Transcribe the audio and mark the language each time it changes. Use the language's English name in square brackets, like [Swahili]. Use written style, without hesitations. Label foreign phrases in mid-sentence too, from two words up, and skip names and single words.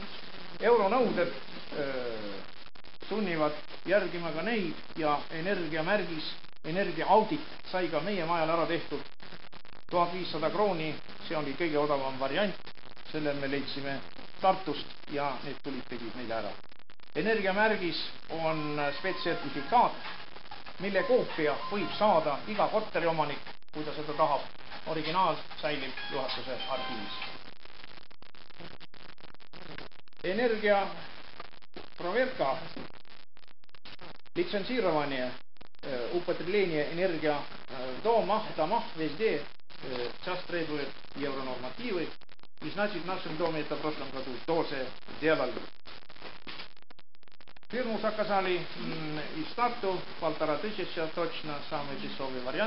[Estonian] Euronõuded sunnivad järgima ka neid ja energiamärgis, energiaaudit sai ka meie majal ära tehtud 1500 krooni, see oli kõige odavam variant, selle me leidsime Tartust ja need tulid tegid meile ära. Energiamärgis on spetssertifikaat, mille koopia võib saada iga korteriomanik, kui ta seda tahab. Originaal säilib juhatuse arhiivis. [Russian] Energia проверка, лицензирование, употребление энергия дома, везде сейчас требует евронормативы. И значит, в нашем доме это в прошлом году тоже делали. Фирму заказали из Тарту, 1500 точно, самый дешевый вариант.